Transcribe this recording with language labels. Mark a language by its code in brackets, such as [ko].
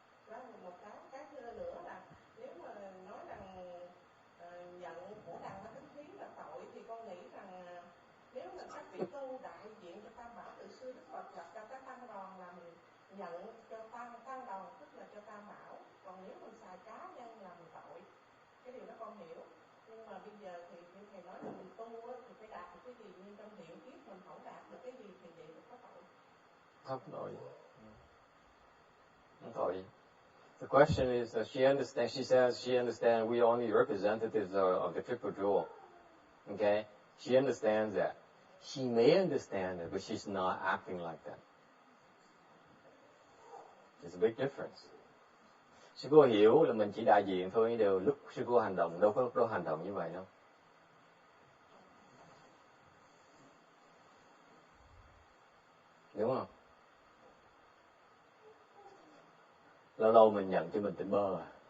[vi] Đó là một cái nữa là nếu mà nói rằng nhận của đàn na thí là tội thì con nghĩ rằng nếu mà các vị tu đại diện cho Tam Bảo, từ xưa Đức Phật lập ra các tăng đoàn là mình nhận cho tăng đoàn, tức là cho Tam Bảo. Còn nếu mình xài cá nhân là mình tội. Cái điều đó con hiểu. Nhưng mà bây giờ thì như thầy nói là mình tu thì phải đạt được cái gì, nhưng trong hiện kiếp mình không đạt được cái gì thì vậy là có tội. Không tội. Không tội. [en] The question is, she understands. She says she understands we are only representatives of the triple jewel. Okay, she understands that. She may understand it, but she's not acting like that. There's a big difference. [vi] Sư cô hiểu là mình chỉ đại diện thôi, đều lúc sư cô hành động đâu có lúc đó hành động như vậy đâu. Đúng không? Lâu lâu mình nhận cho mình tỉnh bơ à?